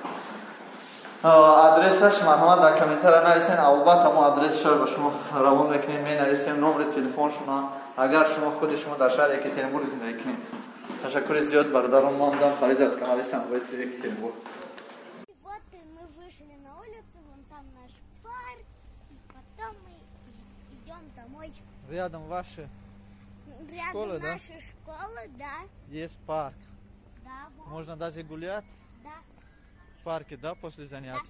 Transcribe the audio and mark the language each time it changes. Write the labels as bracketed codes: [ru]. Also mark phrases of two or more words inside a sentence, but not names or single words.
[tg] آدرسش مرحمت در کامنتر نویسین. البته ما آدرسش رو به شما روان میکنیم، می نویسیم نمره تلفنشون اگر شما خود شما در شهر یکترینبورگ زندگی کنید. تشکر زیاد برادران ما هم فریض از کانال سنویت یکترینبورگ. [ru] Вот мы вышли на улицу, вон там наш парк, и потом мы идем домой. Рядом ваши Рядом школы, да? наши школы, да, есть парк. да, вот, Можно даже гулять да, в парке, да, после занятия.